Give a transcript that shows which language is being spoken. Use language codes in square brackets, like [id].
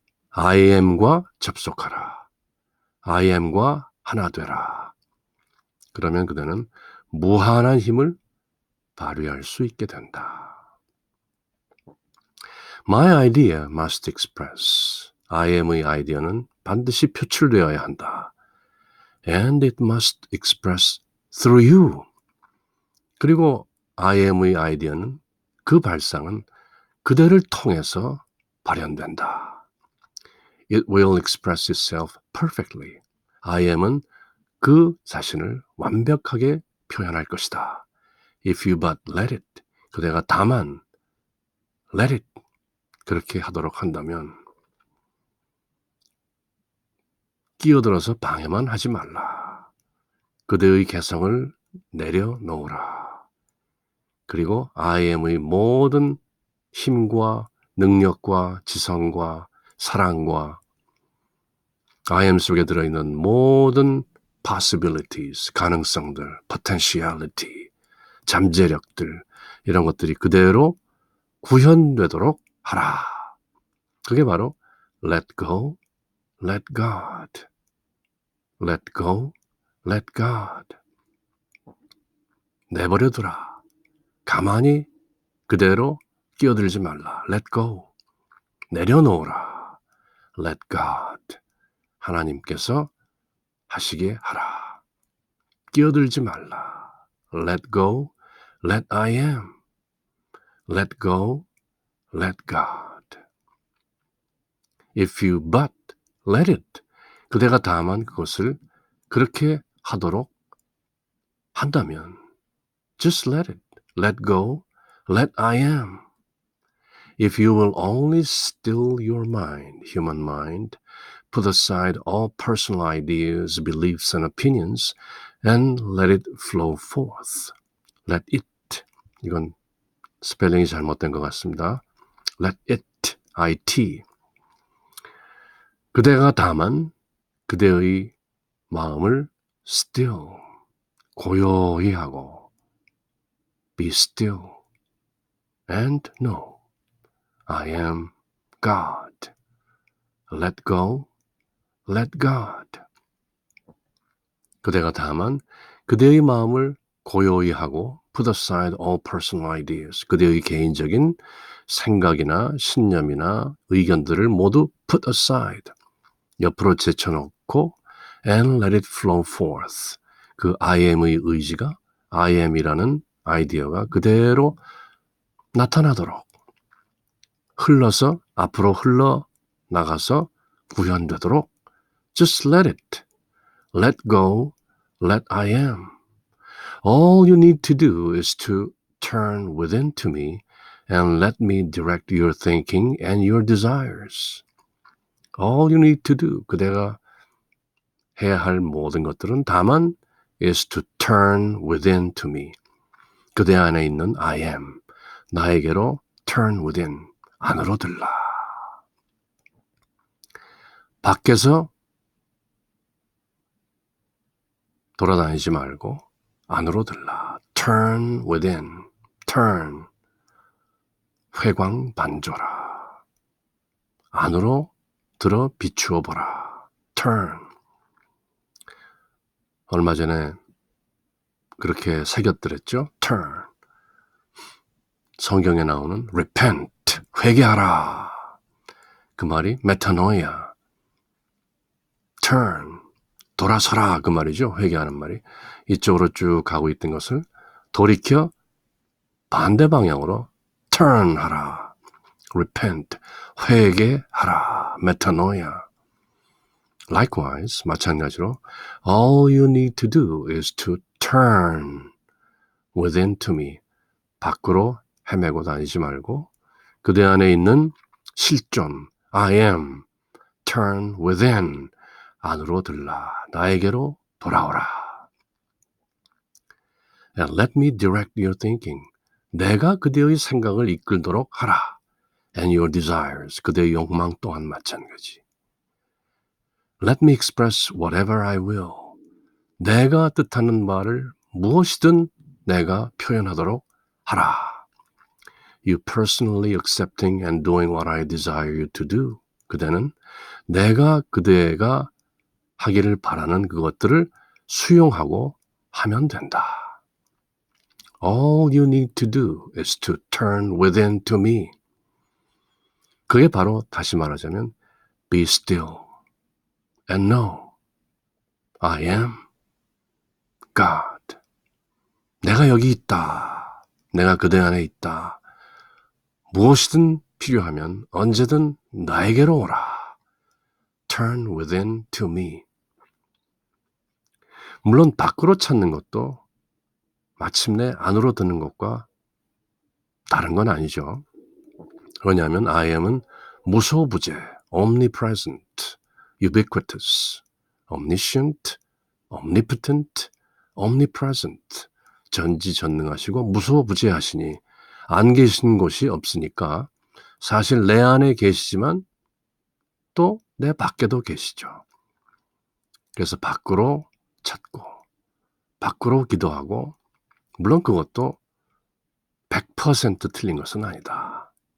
[ko] I am과 접속하라. I am과 하나 되라. 그러면 그대는 무한한 힘을 발휘할 수 있게 된다. [en] My idea must express. [ko] I am의 아이디어는 반드시 표출되어야 한다. [en] And it must express through you. [ko] 그리고 I am의 아이디어는 그 발상은 그대를 통해서 발현된다. [en] It will express itself perfectly. [ko] I am은 그 자신을 완벽하게 표현할 것이다. [en] If you but let it. [ko] 그대가 다만 [en] let it [ko] 그렇게 하도록 한다면 끼어들어서 방해만 하지 말라. 그대의 개성을 내려놓으라. 그리고 I am의 모든 힘과 능력과 지성과 사랑과 I am 속에 들어있는 모든 possibilities, 가능성들, potentiality, 잠재력들 이런 것들이 그대로 구현되도록 하라. 그게 바로 [en] let go, let God, let go, let God. [ko] 내버려두라. 가만히 그대로 끼어들지 말라. [en] let go. [ko] 내려놓으라. [en] let God. [ko] 하나님께서 하시게 하라. 끼어들지 말라. [en] let go, let I am. let go, let God. If you but let it. [ko] 그대가 다만 그것을 그렇게 하도록 한다면 [en] just let it. let go, let I am. If you will only still your mind, human mind, put aside all personal ideas, beliefs, and opinions, and let it flow forth. Let it. [ko] 이건 스펠링이 잘못된 것 같습니다. [en] Let it, it. [ko] 그대가 다만 그대의 마음을 still, 고요히 하고 [en] be still and know I am God. Let go, let God. [ko] 그대가 다만 그대의 마음을 고요히 하고 [en] put aside all personal ideas. [ko] 그대의 개인적인 생각이나 신념이나 의견들을 모두 [en] put aside. [ko] 옆으로 제쳐놓고 [en] and let it flow forth. [ko] 그 I am의 의지가 I am이라는 아이디어가 그대로 나타나도록 흘러서 앞으로 흘러나가서 구현되도록 [en] just let it. Let go. Let I am. All you need to do is to turn within to me and let me direct your thinking and your desires. All you need to do. [ko] 그대가 해야 할 모든 것들은 다만 [en] is to turn within to me. [ko] 그대 안에 있는 I am. 나에게로 [en] turn within. [ko] 안으로 들라. 밖에서 돌아다니지 말고 안으로 들라. [en] turn within. turn. [ko] 회광반조라. 안으로 들어 비추어 보라. [en] turn. [ko] 얼마 전에 그렇게 새겼더랬죠. turn. 성경에 나오는 repent. 회개하라. 그 말이 metanoia. turn. 돌아서라. 그 말이죠. 회개하는 말이. 이쪽으로 쭉 가고 있던 것을 돌이켜 반대 방향으로 turn 하라. repent. 회개하라. metanoia. [en] Likewise, [ko] 마찬가지로 [en] all you need to do is to turn within to me. [ko] 밖으로 헤매고 다니지 말고 그대 안에 있는 실존 I am [en] turn within [ko] 안으로 들라. 나에게로 돌아오라. [en] And let me direct your thinking. [ko] 내가 그대의 생각을 이끌도록 하라. [en] And your desires. [ko] 그대의 욕망 또한 마찬가지. [en] Let me express whatever I will. [ko] 내가 뜻하는 말을 무엇이든 내가 표현하도록 하라. [en] You personally accepting and doing what I desire you to do. [ko] 그대는 내가 그대가 하기를 바라는 그것들을 수용하고 하면 된다. [en] All you need to do is to turn within to me. [ko] 그게 바로 다시 말하자면 [en] be still and know I am God. [ko] 내가 여기 있다. 내가 그대 안에 있다. 무엇이든 필요하면 언제든 나에게로 오라. [en] Turn within to me. [ko] 물론 밖으로 찾는 것도 마침내 안으로 드는 것과 다른 건 아니죠. 왜냐하면 I am은 무소부재, [en] omnipresent, ubiquitous, omniscient, omnipotent, omnipresent. [ko] 전지전능하시고 무소부재하시니 안 계신 곳이 없으니까 사실 내 안에 계시지만 또 내 밖에도 계시죠. 그래서 밖으로 찾고 밖으로 기도하고 물론 그것도 100% 틀린 것은 아니다.